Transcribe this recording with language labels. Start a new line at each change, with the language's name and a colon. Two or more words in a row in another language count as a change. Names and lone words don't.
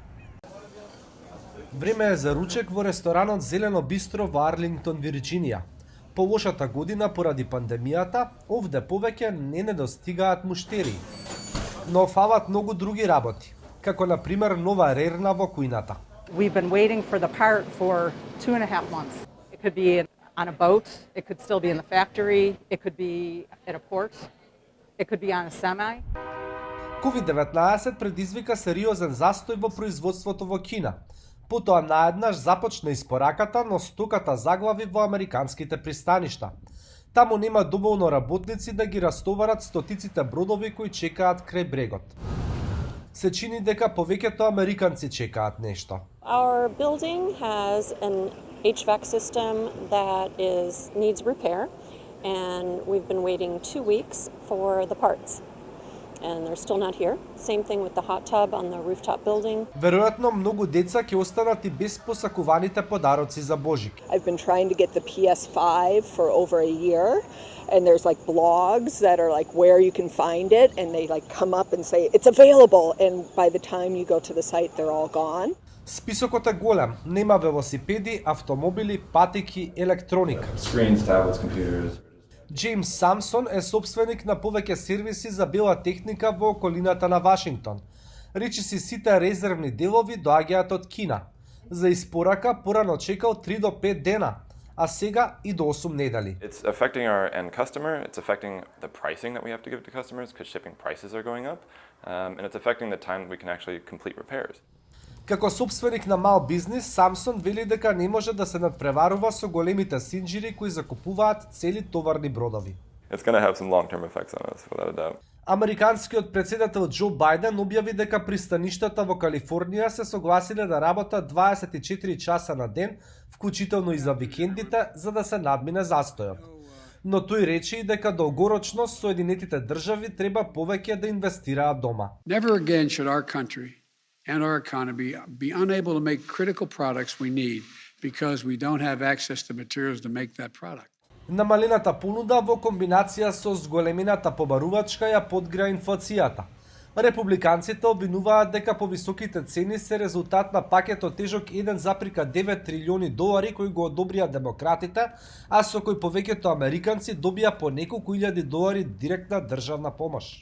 Macedonian: Време е за ручек во ресторанот Зелено бистро во Арлингтон, Вирџинија. По лошата година поради пандемијата, овде повеќе не недостигаат муштери. Но фалат многу други работи, како на пример нова рерна во кујната.
English: We've been waiting for the part for 2.5 months. It could be on a boat, it could still be in the factory, it could be at a port, it could be on a semi.
Macedonian: COVID-19 предизвика сериозен застој во производството во Кина. Потоа наеднаш започна испораката, но стоката заглави во американските пристаништа. Таму нема доволно работници да ги растоварат стотиците бродови кои чекаат крај брегот. Се чини дека повеќето американци чекаат нешто.
English: Our building has an HVAC system that needs repair, and we've been waiting 2 weeks for the parts. And they're still not here. Same thing with the hot tub on the rooftop building.
Macedonian: Веројатно многу деца ќе останат и без посакуваните подароци за Божик.
English: I've been trying to get the PS5 for over a year, and there's like blogs that are like where you can find it, and they like come up and say it's available, and by the time you go to the site they're all gone.
Macedonian: Списокот е голем. Нема велосипеди, автомобили, патики, електроника.
English: Screens, tablets, computers.
Macedonian: Джеймс Самсон е собственик на повеќе сервиси за бела техника во околината на Вашингтон. Речиси сите резервни делови доаѓаат од Кина. За испорака порано чекал 3 до 5 дена, а сега и до 8 недели.
English: It's affecting our end customer, it's affecting the pricing that we have to give to customers because shipping prices are going up, and it's affecting the time we can actually complete repairs.
Macedonian: Како собственик на мал бизнис, Самсон вели дека не може да се надпреварува со големите синџири кои закупуваат цели товарни бродови.
English: It's going to have some long-term effects on us, without a doubt.
Macedonian: Американскиот претседател Џо Бајден објави дека пристаништата во Калифорнија се согласиле да работат 24 часа на ден, вклучително и за викендите, за да се надмине застојот. Но тој рече и дека долгорочно Соединетите држави треба повеќе да инвестираат дома.
English: Never again should our country and our economy be unable to make critical products we need because we don't have access to materials to make that product.
Macedonian: Намалената понуда во комбинација со зголемината побарувачка ја подгреа инфлацијата. Републиканците обвинуваат дека повисоките цени се резултат на пакетот тежок 1,9 трилиони долари кои го одобрија демократите, а со кој повеќето американци добија по неколку илјади долари директна државна помош.